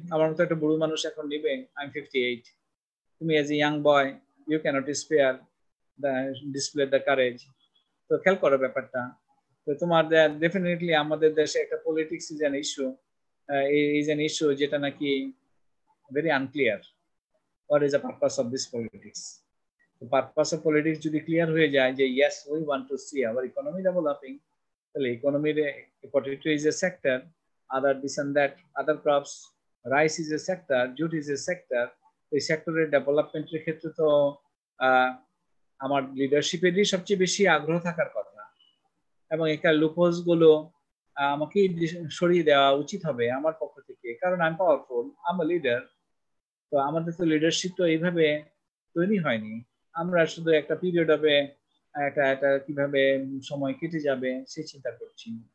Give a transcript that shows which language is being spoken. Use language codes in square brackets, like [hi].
[bn] আমার মতো একটা বুড়ো মানুষ এখন নেবে? [en] I am 58। তুমি as a young boy you cannot spare the display the courage. [bn] তো খেয়াল করো ব্যাপারটা। তো তোমার ডেফিনেটলি আমাদের দেশে একটা politics [en] is an issue, is an issue [bn] যেটা নাকি [en] Very unclear. What is the purpose of this politics? The purpose of politics [bn] যদি ক্লিয়ার হয়ে যায় যে [en] yes we want to see our economy developing, [bn] তাহলে ইকোনমির [en] potato is a sector, other this and that, other crops, rice is a sector, jute is a sector। [bn] এই সেক্টরের ডেভেলপমেন্টের ক্ষেত্রে তো আমার লিডারশিপেরই সবচেয়ে বেশি আগ্রহ থাকার কথা, এবং এখানে লুপহোলস গুলো আমাকে সরিয়ে দেওয়া উচিত হবে আমার পক্ষ থেকে, কারণ [en] I am powerful, I am a leader. [bn] তো আমাদের তো লিডারশিপ তো এইভাবে তৈরি হয়নি, আমরা শুধু একটা পিরিয়ড হবে, একটা কিভাবে সময় কেটে যাবে সেই চিন্তা করছি।